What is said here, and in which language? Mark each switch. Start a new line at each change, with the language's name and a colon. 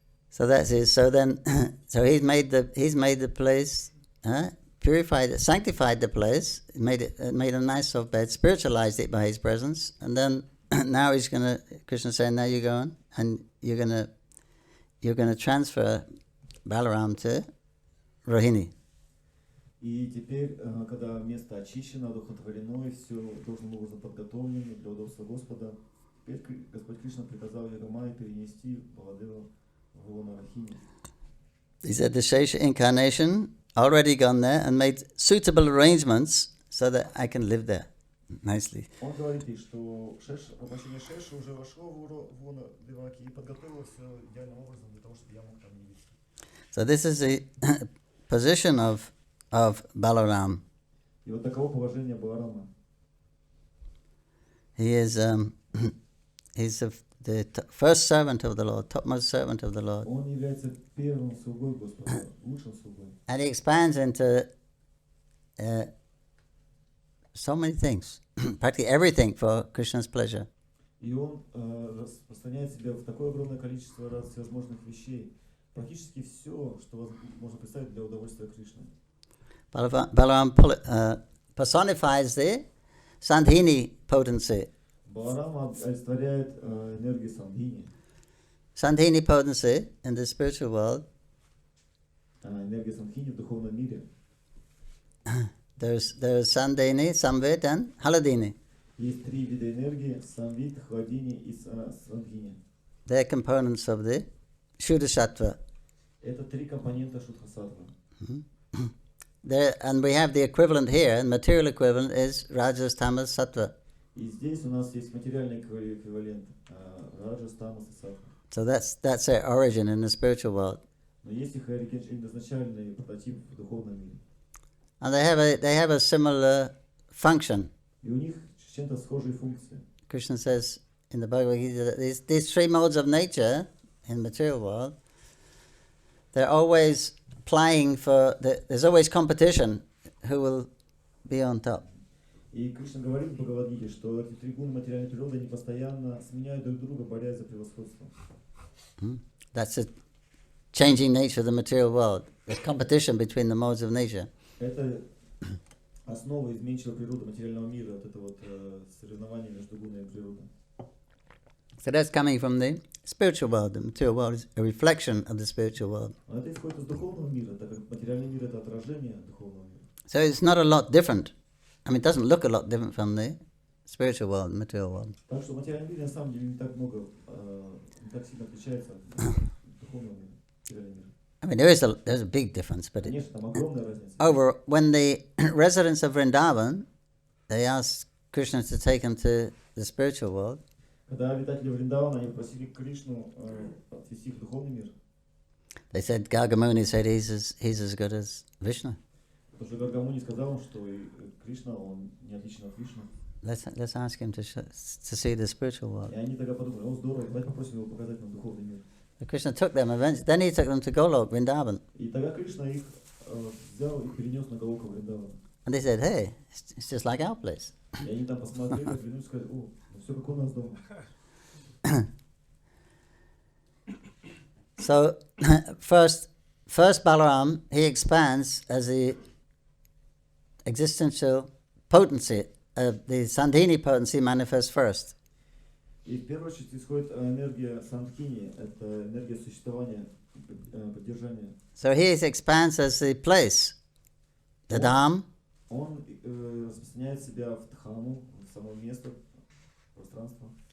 English: So that's it. So then, so he's made the place, purified it, sanctified the place, made a nice soft bed, spiritualized it by his presence, and then now Krishna's saying, now you go on, and you're gonna transfer Balaram to Rohini.
Russian: И теперь, когда место очищено, одухотворено, и все должным образом подготовлено для удобства Господа, теперь Господь Кришна приказал Йогамае перенести Баладева в лоно Рахини.
English: He said the Shesha incarnation already gone there and made suitable arrangements so that I can live there nicely.
Russian: Он говорит ей, что воплощение Шеши уже вошло в лоно Деваки и подготовило все идеальным образом для того, чтобы я мог там явиться.
English: So this is the position of Balaram.
Russian: И вот таково положение Баларама.
English: He is he's the first servant of the Lord, topmost servant of the Lord.
Russian: Он является первым слугой Господа, лучшим слугой.
English: And he expands into so many things, practically everything for Krishna's pleasure.
Russian: И он распространяет себя в такое огромное количество всевозможных вещей. Практически все, что можно представить для удовольствия Кришны.
English: Balaram personifies the Sandhini potency.
Russian: Баларама олицетворяет энергию Сандхини.
English: Sandhini potency in the spiritual world.
Russian: Энергия Сандхини в духовном мире.
English: There's Sandhini, Samvit and Haladini.
Russian: Есть три вида энергии: Самвит, Хладини и Сандхини.
English: They're components of the Shuddha Sattva.
Russian: Это три компонента Шудха-саттвы.
English: And we have the equivalent here, and material equivalent is Rajas, Tamas, Sattva.
Russian: И здесь у нас есть материальный эквивалент Раджас, Тамас и Саттва.
English: So that's their origin in the spiritual world.
Russian: Но есть их изначальный прототип в духовном мире.
English: And they have a similar function.
Russian: И у них чем-то схожие функции.
English: Krishna says in the Bhagavad Gita that these three modes of nature in the material world, they're always playing for, there's always competition who will be on top.
Russian: И Кришна говорит в Бхагавад-гите, что эти три гуна материальной природы, они постоянно сменяют друг друга, борясь за превосходство.
English: That's the changing nature of the material world. There's competition between the modes of nature.
Russian: Это основа изменчивой природы материального мира, вот это вот соревнование между гуной и природой.
English: So that's coming from the spiritual world. The material world is a reflection of the spiritual world.
Russian: Это исходит из духовного мира, так как материальный мир это отражение духовного мира.
English: So it's not a lot different. I mean, it doesn't look a lot different from the spiritual world, the material world.
Russian: Так что материальный мир на самом деле не так много, не так сильно отличается от духовного мира, материального мира.
English: I mean, there's a big difference, but
Russian: Конечно, там огромная разница.
English: over when the residents of Vrindavan, they asked Krishna to take them to the spiritual world.
Russian: Когда обитатели Вриндавана, они просили Кришну отвести их в духовный мир.
English: They said Gargamuni said he's as good as Vishnu.
Russian: Потому что Гаргамуни сказал, что Кришна, он не отличен от Вишну.
English: Let's ask him to see the spiritual world.
Russian: И они тогда подумали: о, здорово, давайте попросим его показать нам духовный мир.
English: So Krishna took them eventually. Then he took them to Golok, Vrindavan.
Russian: И тогда Кришна их взял и перенес на Галока Вриндавана.
English: And they said, hey, it's just like our place.
Russian: И они там посмотрели, оглянулись и сказали: о, все как у нас дома.
English: So first Balaram, he expands as the existential potency of the Sandhini potency manifests first.
Russian: И в первую очередь исходит энергия Сандхини, это энергия существования, поддержания.
English: So he expands as the place, the dham.
Russian: Он распространяет себя в Дхаму, в само место, пространство.